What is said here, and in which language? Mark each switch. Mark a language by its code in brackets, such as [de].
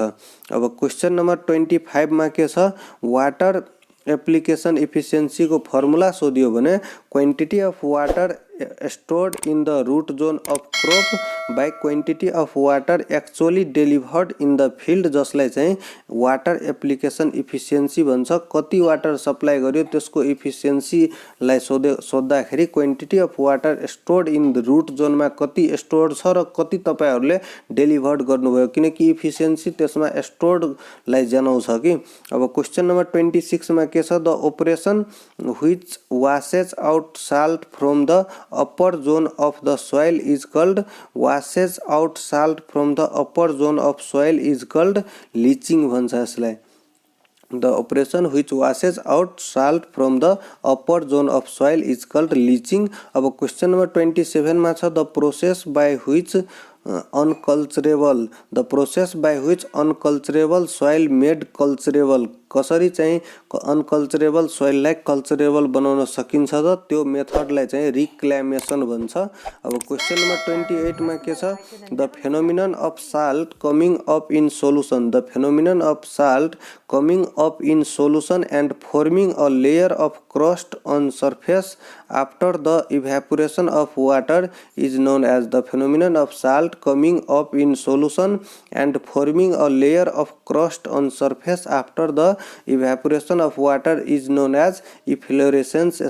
[ne] अब question number 25 मा के छ, वाटर एप्लिकेसन इफिसियन्सी को फर्मुला सोधियो भने [en] quantity of water stored in the root zone of crop by quantity of water actually delivered in the field, [ne] जसलाई चाहिँ वाटर एप्लिकेसन इफिसियन्सी भन्छ। कति वाटर सप्लाई गर्यो त्यसको इफिसियन्सीलाई सोध्दाखेरि [en] quantity of water stored in the root जोनमा [ne] कति stored छ र कति तपाईहरुले डेलिभर्ड गर्नुभयो, किनकि इफिसियन्सी त्यसमा स्टोर्डलाई जनाउँछ कि। अब क्वेशन नम्बर 26 मा के छ, [en] the operation which washes out salt from the upper zone of the soil is called, washes out salt from the upper zone of soil is called leaching [ne] भन्छ यसलाई। [en] The operation which washes out salt from the upper zone of soil is called leaching। [ne] अब question number 27 मा छ, [en] the process by which unculturable, the process by which unculturable soil made culturable, [ne] कसरी चाहिँ unculturable सोइललाई culturable बनाउन सकिन्छ त त्यो मेथडलाई चाहिँ रिक्लेमेसन भन्छ। अब क्वेशन नम्बर 28 मा के छ, [en] The phenomenon of salt coming up in solution, the phenomenon of salt coming up in solution and forming a layer of crust on surface after the evaporation of water is known as, the phenomenon of salt coming up in solution and forming a layer of crust on surface after the evaporation of water is known as efflorescence।